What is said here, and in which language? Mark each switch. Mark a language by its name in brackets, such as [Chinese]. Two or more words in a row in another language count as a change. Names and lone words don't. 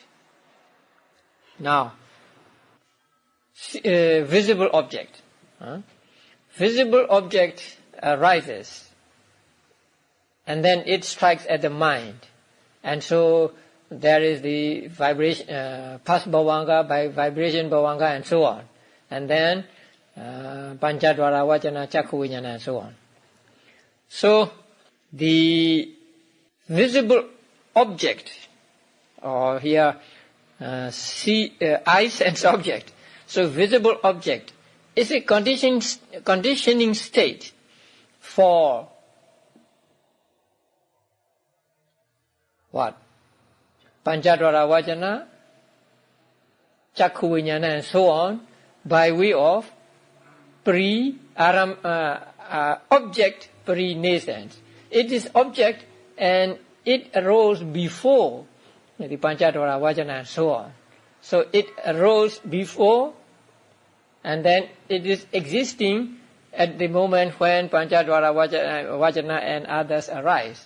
[English] Now, visible object. Visible object arises and then it strikes at the mind. And so there is the vibration, past bhavanga by vibration bhavanga and so on. And then [Pali] panchadvara vajana chakku vijnana [English] and so on. So the visible object, or here eye sense object. So visible object is a conditioning state for what? [Pali] Panchadvara vajana, chakku vijnana [English] and so on by way of object pre-nascence. It is object and it arose before the [Pali] Panchadvara vajana [English] and so on. So it arose before and then it is existing at the moment when [Pali] Panchadvara vajana [English] and others arise.